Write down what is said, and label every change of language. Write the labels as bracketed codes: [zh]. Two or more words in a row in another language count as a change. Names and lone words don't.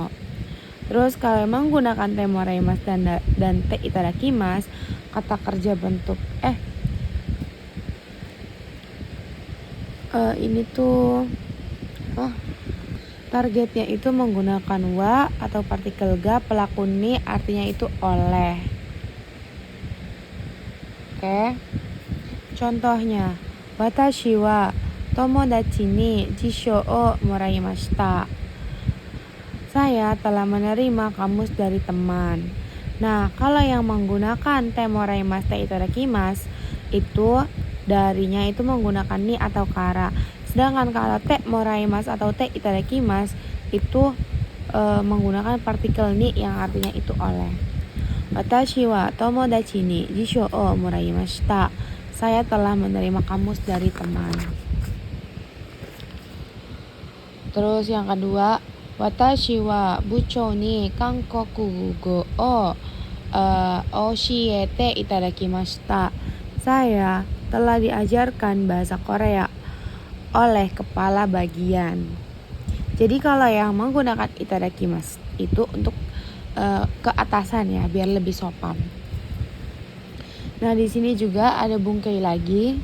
[id] Terus kalau menggunakan [ja] てもらいます [id] dan [ja] ていただきます, [id] kata kerja bentuk ini tuh targetnya itu menggunakan wa atau partikel ga, pelaku ni artinya itu oleh. Oke. Contohnya, [ja] 私は友達に辞書をもらいました. [id] Saya telah menerima kamus dari teman. Nah, kalau yang menggunakan [ja] てもらいます, ていただきます [id] itu darinya itu menggunakan ni atau kara. Sedangkan kalau [ja] てもらいます [id] atau [ja] ていただきます [id] itu menggunakan partikel ni yang artinya itu oleh. [ja] 私は友達に辞書をもらいました. [id] Saya telah menerima kamus dari teman. Terus yang kedua, [ja] 私は部長に韓国語を教えていただきました. [id] Saya telah diajarkan bahasa Korea oleh kepala bagian. Jadi kalau yang menggunakan itadakimasu itu untuk ke atasan ya, biar lebih sopan. Nah, di sini juga ada bungkei lagi.